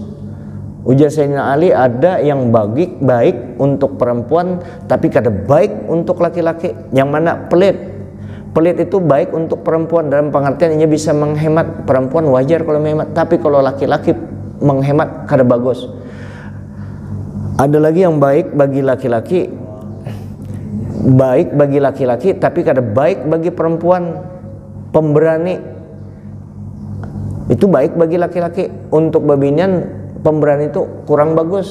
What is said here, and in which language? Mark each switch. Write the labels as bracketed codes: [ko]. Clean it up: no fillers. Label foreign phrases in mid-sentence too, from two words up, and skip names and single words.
[id] Ujar Sayyidina Ali, ada yang baik untuk perempuan tapi kada baik untuk laki-laki. Yang mana pelit? Pelit itu baik untuk perempuan dalam pengertian ia bisa menghemat. Perempuan wajar kalau menghemat, tapi kalau laki-laki menghemat kada bagus. Ada lagi yang baik bagi laki-laki tapi kada baik bagi perempuan. Pemberani itu baik bagi laki-laki, untuk bebinian pemberani itu kurang bagus.